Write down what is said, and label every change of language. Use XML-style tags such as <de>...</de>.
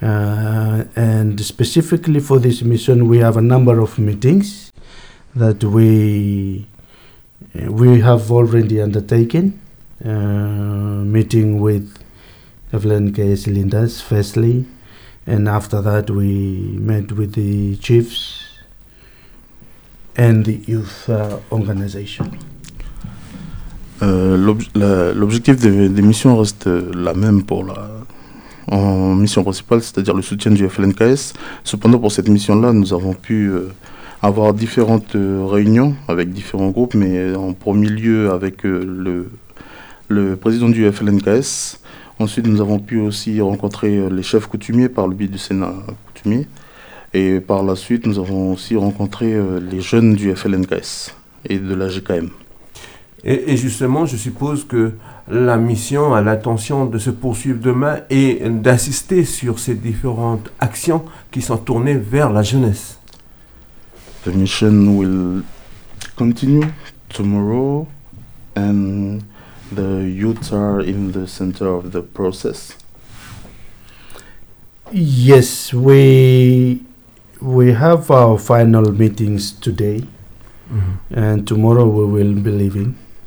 <en>And specifically for this mission, we have a number of meetings that we have already undertaken, meeting with FLNKS leaders firstly, and after that we met with the chiefs and the youth organization.</en> <fr>L'objectif de mission reste la même pour la mission principale, c'est-à-dire le soutien du FLNKS. Cependant, pour cette mission-là, nous avons pu avoir différentes réunions avec différents groupes, mais en premier lieu avec le président du FLNKS. Ensuite, nous avons pu aussi rencontrer les chefs coutumiers par le biais du Sénat coutumier. Et par la suite, nous avons aussi rencontré les jeunes du FLNKS et de la GKM. Et justement, je suppose que la mission a l'intention de se poursuivre demain et d'insister sur ces différentes actions qui sont tournées vers la jeunesse.</fr> <en>The mission will continue tomorrow, and the youth are in the center of the process. Yes, we have our final meetings today, and tomorrow we will be leaving.</en>